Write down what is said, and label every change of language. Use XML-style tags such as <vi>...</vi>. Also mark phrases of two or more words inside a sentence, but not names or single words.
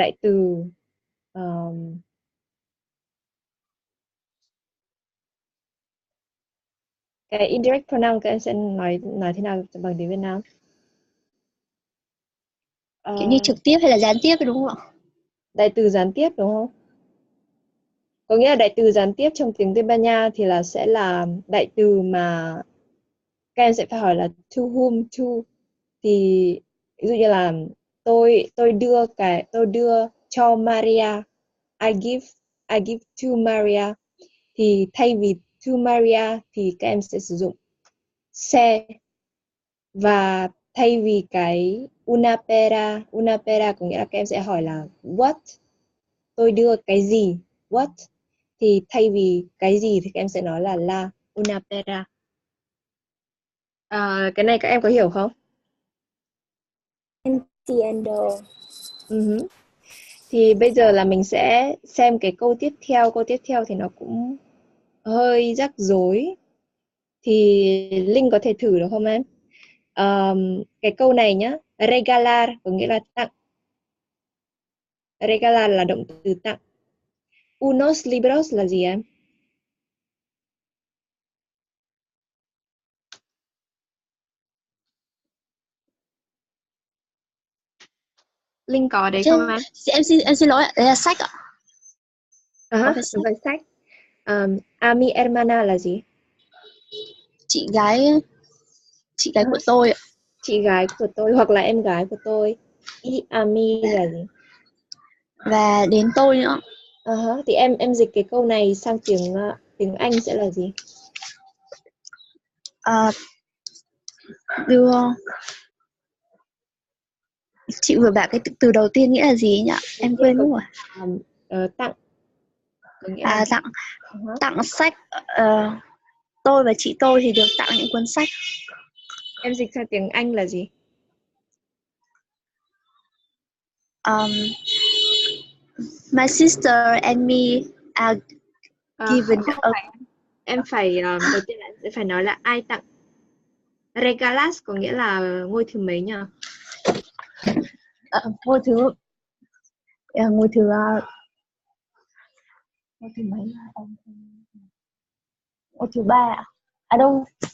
<vi>Đại từ Cái indirect pronoun các em sẽ nói thế nào bằng tiếng Việt Nam? Kiểu như trực tiếp hay là gián tiếp đúng không ạ? Đại từ gián tiếp đúng không? Có nghĩa là đại từ gián tiếp trong tiếng Tây Ban Nha thì sẽ là đại từ mà các em sẽ phải hỏi là</vi> <en>to whom to,</en> <vi>thì ví dụ như là tôi đưa cho Maria,</vi> <en>I give to Maria,</en> <vi>thì thay vì</vi> <en>to Maria</en> <vi>thì các em sẽ sử dụng se, và thay vì cái</vi> <es>una pera</es> <vi>có nghĩa là các em sẽ hỏi là what, tôi đưa cái gì, what, thì thay vì cái gì thì các em sẽ nói là</vi> <es>la una pera.</es> <vi>Cái này các em có hiểu không?</vi> <es>Entiendo.</es> <vi>Thì bây giờ là mình sẽ xem cái câu tiếp theo. Câu tiếp theo thì nó cũng hơi rắc rối. Thì Linh có thể thử được không em? Cái câu này nhá, regalar có nghĩa là tặng. Regalar là động từ tặng.</vi> <es>Unos libros</es> <vi>là gì em? Linh có đấy không em? Em xin lỗi ạ, đấy là sách ạ. Đúng rồi, sách.</vi> <es>A mi hermana</es> <vi>là gì? Chị gái của tôi ạ. Chị gái của tôi hoặc là em gái của tôi.</vi> <es>Y ami</es> <vi>là gì? Và đến tôi nữa. Thì em dịch cái câu này sang tiếng Anh sẽ là gì? Đưa, chị vừa bảo cái từ đầu tiên nghĩa là gì nhỉ? Em quên mất rồi. Tặng. Có nghĩa là Tặng. Tặng sách. Tôi và chị tôi thì được tặng những cuốn sách. Em dịch sang tiếng Anh là gì?</vi> <en>My sister and me are given</en> <vi>Em phải đầu tiên là em sẽ phải nói là ai tặng. Regalas có nghĩa là ngôi thứ mấy nhỉ? ngôi thứ mấy? Ngôi thứ 3 à đâu?</vi>